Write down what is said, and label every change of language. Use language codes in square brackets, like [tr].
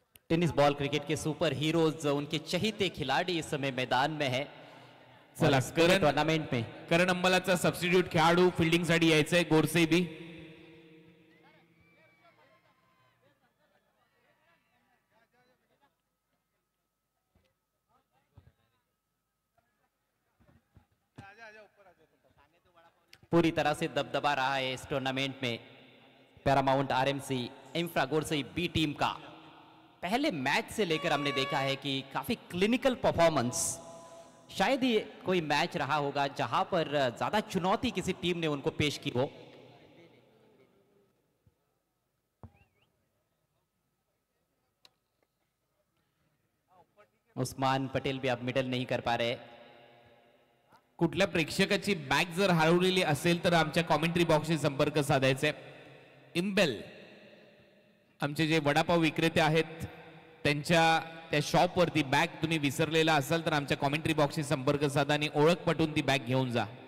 [hi] Tennis ball cricket के super heroes, उनके चहीते खिलाड़ी इस समय मैदान में है। [mr] चला [hi] टूर्नामेंट में [mr] करण अंबालाचा सबस्टिट्यूट खेळाडू फील्डिंग साठी यायचंय, गोरसे बी। [hi] पूरी तरह से दबदबा रहा है इस टूर्नामेंट में Paramount RMC infra गोरसई B team का। पहले मैच से लेकर हमने देखा है कि काफी क्लिनिकल परफॉर्मेंस, शायद ही कोई मैच रहा होगा जहां पर ज्यादा चुनौती किसी टीम ने उनको पेश की हो। उस्मान पटेल भी अब मिडल नहीं कर पा रहे। [mr] कुठल्या प्रेक्षकाची बॅग जर हरवलेली असेल तर आमच्या कॉमेंट्री बॉक्सशी संपर्क साधायचा आहे। इम्बेल आमचे जे वडापाव विक्रेते आहेत त्यांच्या त्या शॉप वरती बॅग तुम्ही विसरलेला असाल तर आमच्या कॉमेंट्री बॉक्सशी संपर्क साधा आणि ओळख पटवून ती बॅग घेऊन जा।